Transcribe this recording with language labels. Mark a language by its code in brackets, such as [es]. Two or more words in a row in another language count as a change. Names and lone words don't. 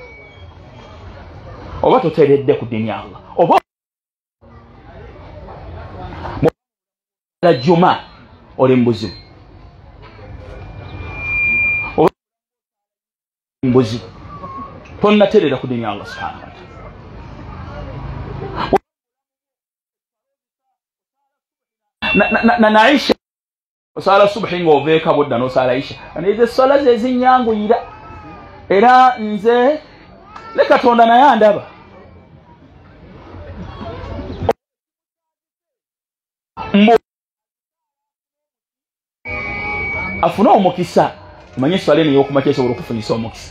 [lg] Oba toteredde ku ddiini ya Allah, oba jjuma oli mbuzibu, oba mbuzibu, tonnaterera ku ddiini ya Allah [ar] subhanahu wa ta'ala. [lg] Na Aisha osala subhi ng'oveeka budda n'osala Aisha, ezo essala ze ezinyanguyira, era nze ne Katonda naye andaba. Afuna omukisa, omanye essala eno ey'okumakya esobola okufunisa omukisa.